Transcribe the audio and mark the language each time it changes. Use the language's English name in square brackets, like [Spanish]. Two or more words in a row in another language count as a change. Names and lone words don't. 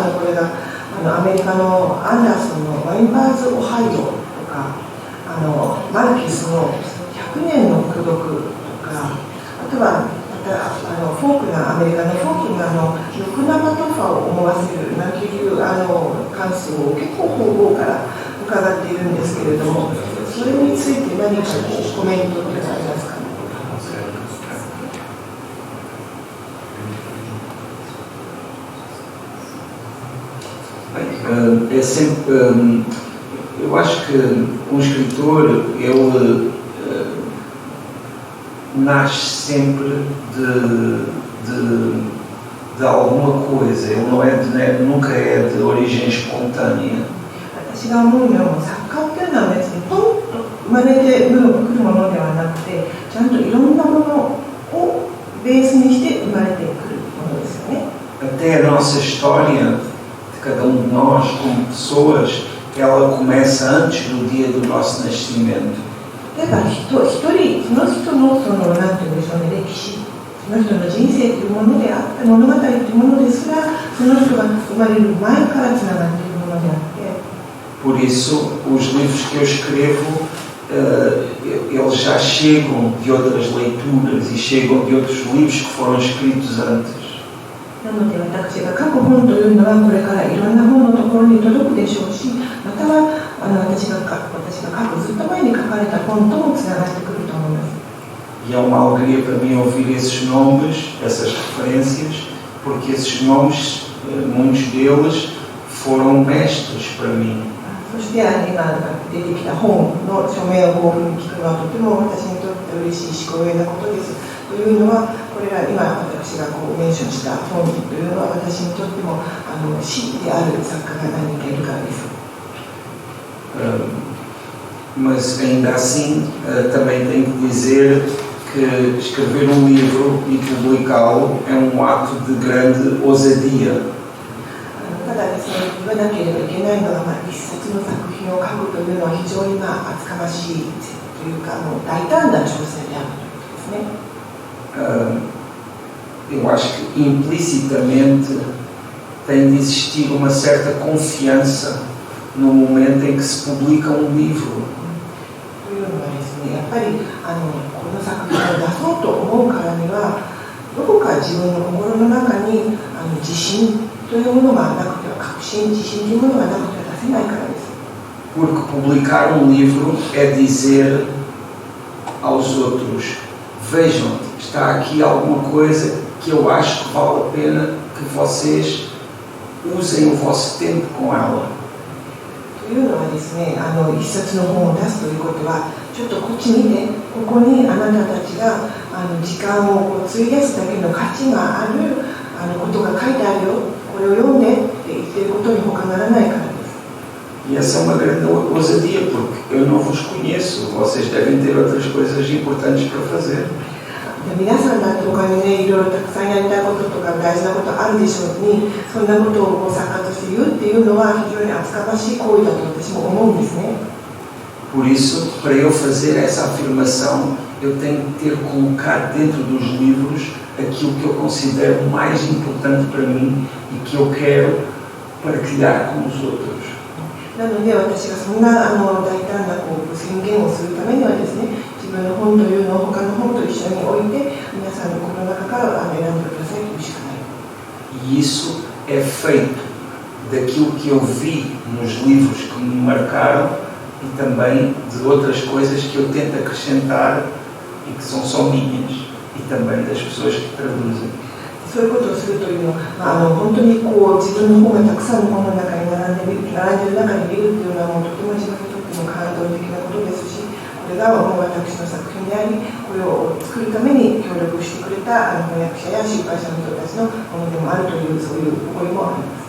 [Japanese] これがアメリカのアンダーソンのワインバーズ・オハイオとか、マルキスの100年の孤独とか、あとはまたフォークなアメリカのフォークな欲生とファを思わせるなんていう感想を結構方々から伺っているんですけれども、それについて何かコメントとかありますか？ [Portuguese] É sempre, eu acho que um escritor, ele nasce sempre de alguma coisa, ele não nunca é de origem espontânea. [Japanese] 私が思うのは作家っていうのは別にポンと生まれてくるものではなくて、ちゃんといろんなものをベースにして生まれてくるものですよね。 [Portuguese] Até a nossa história de cada de nós como pessoas, ela começa antes do dia do nosso nascimento. [Japanese] 例えば一人その人のなんていうんでしょうね、歴史、その人の人生というものであって物語というものですが、その人が生まれる前からつながっているものであって。 [Portuguese] Por isso, os livros que eu escrevo, eles já chegam de outras leituras e chegam de outros livros que foram escritos antes. [Japanese] なので私が書く本というのはこれからいろんな本のところに届くでしょうし、または私が書くずっと前に書かれた本ともつながってくると思います。 [Portuguese] E é uma alegria para mim ouvir esses nomes, essas referências, porque esses nomes, muitos deles, foram mestres para mim. [Japanese] そして今出てきた本の署名をこういうふうに聞くのはとても私にとって嬉しいし光栄なことです。というのはこれが今私がこうメンションした本というのは私にとっても師である作家が何人かいるからです。 [Portuguese] Mas ainda assim também tenho que dizer que escrever um livro e publicá-lo é um ato de grande ousadia. [Japanese] ただですね、言わなければいけないのは、一冊の作品を書くというのは非常に厚かましいというか大胆な挑戦であるということですね。 [Portuguese] Eu acho que implicitamente tem de existir uma certa confiança no momento em que se publica um livro. [Japanese] というのはですね、やっぱりこの作品を出そうと思うからには、どこか自分の心の中に自信というものがなくては確信、自信というものがなくては出せないからです。 [Portuguese] Porque publicar um livro é dizer aos outros: vejam, está aqui alguma coisa que eu acho que vale a pena que vocês usem o vosso tempo com ela. [Japanese] というのはですね、一冊の本を出すということは、ちょっとこっち見て、ここにあなたたちが時間を費やすだけの価値があることが書いてあるよ、これを読んでって言っていることに他ならないからです。 [Portuguese] E essa é uma grande ousadia, porque eu não vos conheço, vocês devem ter outras coisas importantes para fazer. [Japanese] 皆さんだって他にね、いろいろたくさんやりたいこととか大事なことあるでしょうに、そんなことを作家として言うっていうのは非常に厚かましい行為だと私も思うんですね。 [Portuguese] Por isso, para eu fazer essa afirmação, eu tenho que ter colocado dentro dos livros aquilo que eu considero mais importante para mim e que eu quero partilhar com os outros. [Japanese] なので私がそんな大胆な宣言をするためにはですね、自分の本というのを他の本と一緒に置いて皆さんのこの中から選んでくださいというしかない。 [Portuguese] E isso é feito daquilo que eu vi nos livros que me marcaram e também de outras coisas que eu tento acrescentar e que são só minhas e também das pessoas que traduzem. [Japanese] そういうことをするというのは本当に自分の本がたくさんの本の中に並んでいる中にいるというのはとても自分にとっても感動的なことですし、これが私の作品であり、これを作るために協力してくれた翻訳者や出版社の人たちのものでもあるというそういう思いもあります。